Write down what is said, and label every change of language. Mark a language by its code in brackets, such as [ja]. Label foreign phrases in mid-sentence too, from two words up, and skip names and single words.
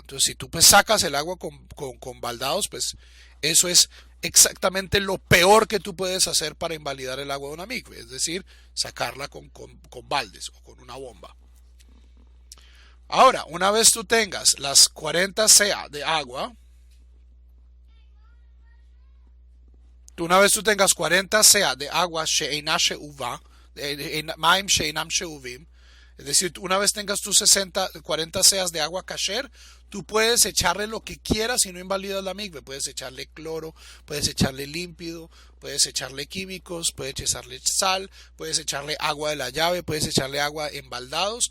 [es] Entonces, si tú pues sacas el agua con baldados, pues eso es exactamente lo peor que tú puedes hacer para invalidar el agua de una mikve. Es decir, sacarla con baldes o con una bomba. Ahora, una vez tú tengas las 40 CA de agua, una vez tú tengas 40 CA de agua [he] שאינה שאובה, מים שאינם שאובים, [es] es decir, una vez tengas tus 40 CA de agua kasher, tú puedes echarle lo que quieras y no invalidas la mikve. Puedes echarle cloro, puedes echarle límpido, puedes echarle químicos, puedes echarle sal, puedes echarle agua de la llave, puedes echarle agua en baldados.